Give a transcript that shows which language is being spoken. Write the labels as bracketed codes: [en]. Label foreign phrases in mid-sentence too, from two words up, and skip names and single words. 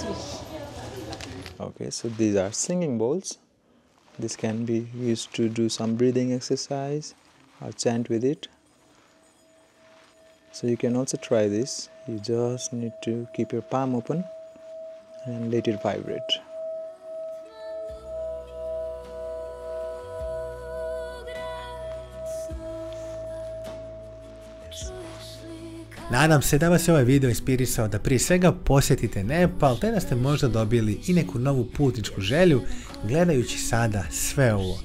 [en] Okay, so these are singing bowls. This can be used to do some breathing exercise or chant with it. So you can also try this. You just need to keep your palm open and let it vibrate. [bs] Nadam se da vas je ovaj video inspirisao da prije svega posjetite Nepal, te da ste možda dobili i neku novu putničku želju gledajući sada sve ovo.